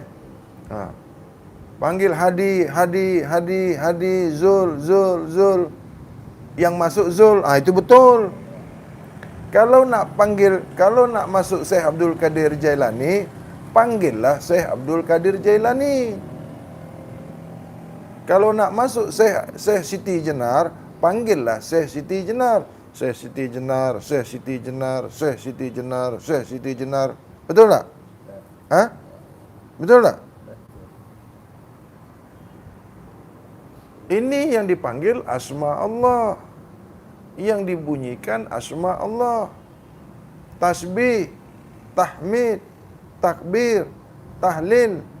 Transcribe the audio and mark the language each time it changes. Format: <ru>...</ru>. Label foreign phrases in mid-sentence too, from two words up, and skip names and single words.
<ms>Panggil Hadi, Hadi, Hadi, Hadi, Zul, Zul, Zul. Yang masuk Zul, itu betul. Kalau nak masuk Syekh Abdul Qadir Jailani, panggillah Syekh Abdul Qadir Jailani. Kalau nak masuk Syekh Siti Jenar, panggillah Syekh Siti Jenar. Syekh Siti Jenar, Syekh Siti Jenar, Syekh Siti Jenar, Syekh Siti Jenar. Betul tak? Betul tak? Ini yang dipanggil</ms> <ar>أسماء الله.</ar> <ms>Yang dibunyikan</ms> <ar>أسماء الله.</ar> <ms>Tasbih, tahmid, takbir, tahlil.</ms>